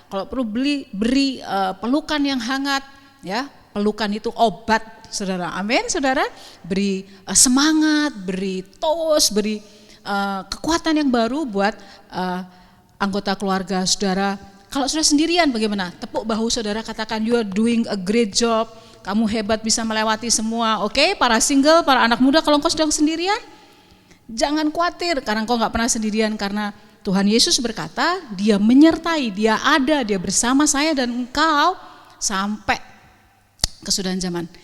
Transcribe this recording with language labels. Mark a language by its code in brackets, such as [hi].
[id] Kalau perlu beri pelukan yang hangat ya, pelukan itu obat saudara, amin saudara. Beri semangat, beri tos, beri kekuatan yang baru buat anggota keluarga saudara. Kalau sudah sendirian bagaimana? [en] Tepuk bahu saudara, katakan you are doing a great job. [id] Kamu hebat, bisa melewati semua. Oke, para single, para anak muda, kalau engkau sedang sendirian, jangan khawatir karena engkau gak pernah sendirian. Karena Tuhan Yesus berkata, Dia menyertai, Dia ada, Dia bersama saya dan engkau sampai kesudahan zaman.